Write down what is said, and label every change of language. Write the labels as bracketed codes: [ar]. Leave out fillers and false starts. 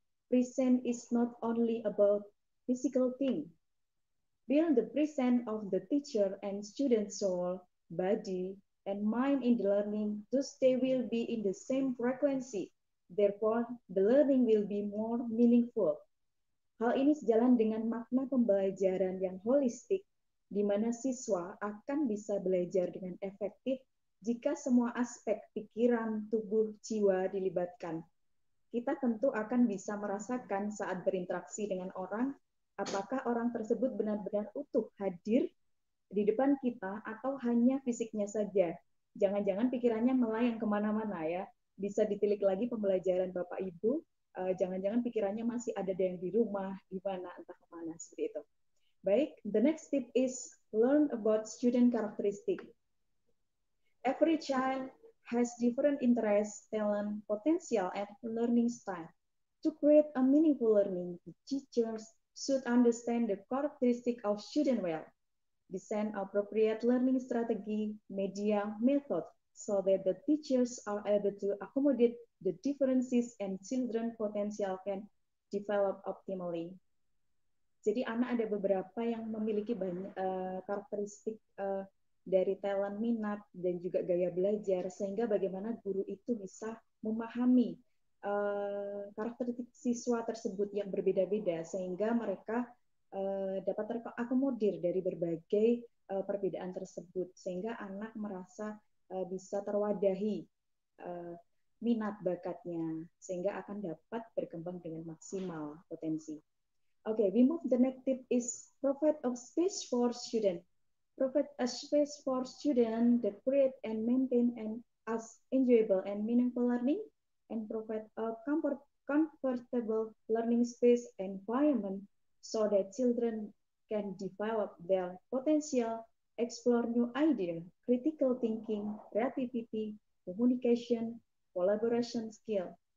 [en] Present is not only about physical thing. Build the presence of the teacher and student soul, body, and mind in the learning, thus they will be in the same frequency. Therefore, the learning will be more meaningful. [id] Hal ini sejalan dengan makna pembelajaran yang holistik, di mana siswa akan bisa belajar dengan efektif jika semua aspek pikiran, tubuh, jiwa dilibatkan. Kita tentu akan bisa merasakan saat berinteraksi dengan orang, apakah orang tersebut benar-benar utuh hadir di depan kita atau hanya fisiknya saja. Jangan-jangan pikirannya melayang kemana-mana ya. Bisa ditilik lagi pembelajaran Bapak Ibu, jangan-jangan pikirannya masih ada yang di rumah, di mana, entah kemana, seperti itu. [en] Baik, the next tip is learn about student characteristic. Every child has different interests, talent, potential, and learning style. To create a meaningful learning, the teachers should understand the characteristic of student well, design appropriate learning strategy, media, method, so that the teachers are able to accommodate the differences and children potential can develop optimally. [id] Jadi anak ada beberapa yang memiliki banyak karakteristik dari talent, minat, dan juga gaya belajar, sehingga bagaimana guru itu bisa memahami karakteristik siswa tersebut yang berbeda-beda, sehingga mereka dapat terakomodir dari berbagai perbedaan tersebut, sehingga anak merasa bisa terwadahi minat bakatnya, sehingga akan dapat berkembang dengan maksimal potensi. [en] Okay, we move the next tip is provide a space for student. Provide a space for student that create and maintain an as enjoyable and meaningful learning, and provide a comfortable learning space environment so that children can develop their potential, explore new ideas, critical thinking, creativity, communication, collaboration skill.